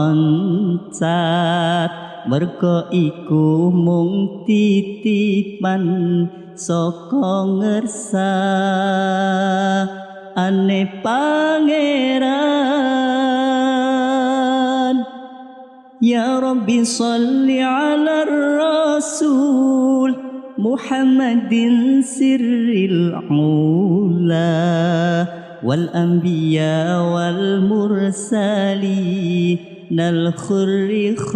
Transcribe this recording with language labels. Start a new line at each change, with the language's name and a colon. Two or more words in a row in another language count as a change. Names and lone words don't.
Javanese: oncat merga iku mung titipan saka ngersa ane pangeran
Arabic: يا ربّ صلّ على رسول محمدٍ سرّ الأولى والأنبياء والمرسلين الخرّي